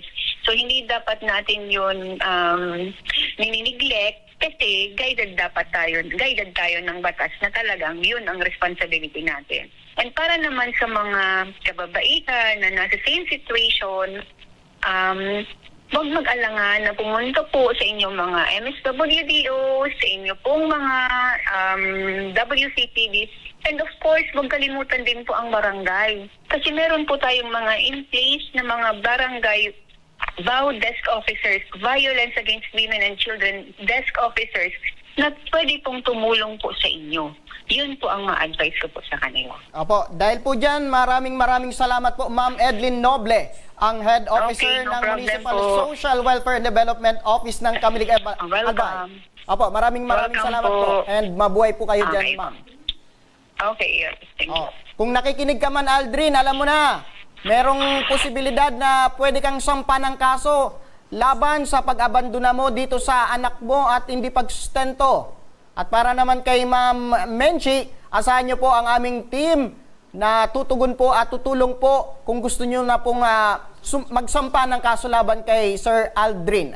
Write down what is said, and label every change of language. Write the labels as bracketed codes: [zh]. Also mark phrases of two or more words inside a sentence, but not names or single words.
[tl] So hindi dapat natin yun ninineglect kasi guided tayo ng batas na talagang yun ang responsibility natin. And para naman sa mga kababaihan na nasa [en] same situation, [tl] huwag mag-alangan na pumunta po sa inyong mga MSWDO, sa inyo pong mga WCPDs, [en] and of course, [tl] huwag kalimutan din po ang barangay. Kasi meron po tayong mga [en] in place [tl] na mga barangay [en] VAU desk officers, Violence Against Women and Children desk officers [tl] na pwede pong tumulong po sa inyo. Yun po ang ma-advise ko po sa kanila. Opo, dahil po dyan, maraming salamat po Ma'am Edlyn Noble, ang [en] Head Officer no [tl] ng [en] problem [tl] Municipal po. Social Welfare and Development Office ng Camilig Albay. [en] Welcome. [tl] Opo, maraming [en] Welcome [tl] salamat po. po. And mabuhay po kayo [en] Okay. [tl] dyan, ma'am. [en] Okay, thank you. [tl] Oh, kung nakikinig ka man, Aldrin, alam mo na, merong posibilidad na pwede kang sampa ng kaso laban sa pag-abandona mo dito sa anak mo at hindi pagsustento. At para naman kay Ma'am Menchie, asahan niyo po ang aming team na tutugon po at tutulong po kung gusto niyo na pong magsampa ng kaso laban kay Sir Aldrin.